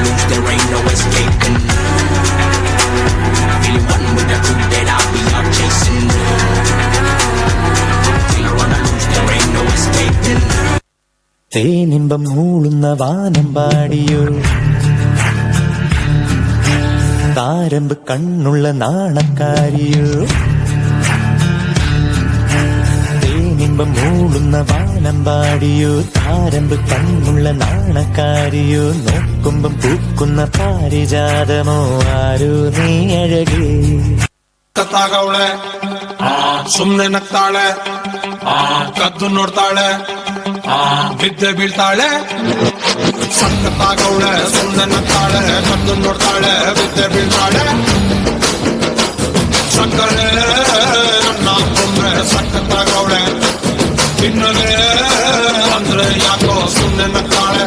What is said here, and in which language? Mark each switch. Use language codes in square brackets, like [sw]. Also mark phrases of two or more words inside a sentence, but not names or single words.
[en] there ain't no escaping. Feeling one with the truth that I'll be out chasing. Till I wanna lose, there ain't no escaping. [ml] തേനിമ്പം മൂളുന്ന വാനം പാടിയോ, താരമ്പ് കണ്ണുള്ള നാണക്കാരിയോ. തേനിമ്പം മൂളുന്ന വാനം പാടിയോ, താരമ്പ് കണ്ണുള്ള നാണക്കാരിയോ. നോക്കുമ്പം പൂക്കുന്ന പാരിജാതമോ ആരോ നീ അഴകേ. [kn] ಕತ್ತಾಗವಳೆ ಸುಮ್ನೆ ನಗ್ತಾಳೆ, ಕದ್ದು ನೋಡ್ತಾಳೆ, ಬಿದ್ದೆ ಬೀಳ್ತಾಳೆ. ಸಕ್ಕತ್ತಾಗವಳೆ ಸುಮ್ನೆ ನಗ್ತಾಳೆ, ಕದ್ದು ನೋಡ್ತಾಳೆ, ಬಿದ್ದೆ ಬೀಳ್ತಾಳೆ. ಸಕ್ಕರೆ ನನ್ನ ಕೊಂದ್ರೆ ಸಕ್ಕತ್ತಾಗವಳೆ, ತಿನ್ನಲೆ ಅಂದ್ರೆ ಯಾಕೋ ಸುಮ್ನೆ ನಗ್ತಾಳೆ.